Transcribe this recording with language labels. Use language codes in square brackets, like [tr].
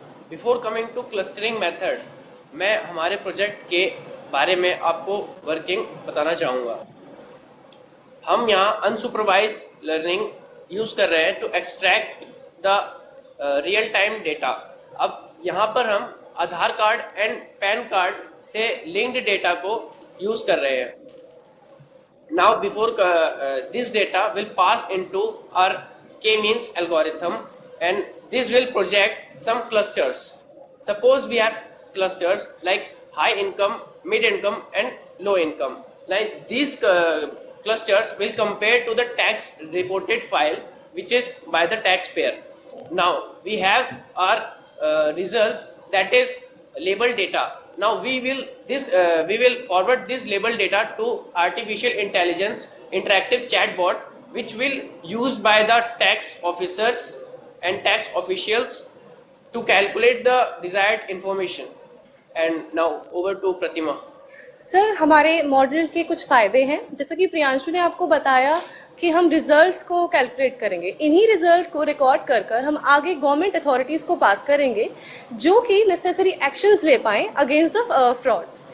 [en] before coming to clustering method, [hi] मैं हमारे project के बारे में आपको वर्किंग बताना चाहूँगा। हम यहाँ अनसुपरवाइज्ड लर्निंग यूज़ कर रहे हैं [en] To extract the real time data. [hi] अब यहाँ पर हम आधार कार्ड एंड पैन कार्ड से लिंक्ड डेटा को यूज़ कर रहे हैं। [en] Now before this data will pass into our k-means algorithm, and this will project some clusters. Suppose we have clusters like high income, mid income and low income. Like these clusters will compare to the tax reported file which is by the taxpayer. Now we have our results, that is label data. Now we will forward this label data to artificial intelligence interactive chatbot, which will used by the tax officers and tax officials to calculate the desired information. And now over to Pratima. [hi] Sir, हमारे model के कुछ फ़ायदे हैं। जैसा कि प्रियांशु ने आपको बताया कि हम रिजल्ट्स को कैलकुलेट करेंगे, इन्हीं रिजल्ट को रिकॉर्ड कर हम आगे गवर्नमेंट अथॉरिटीज़ को पास करेंगे, जो कि नेसेसरी एक्शंस ले पाएँ [en] Against the frauds.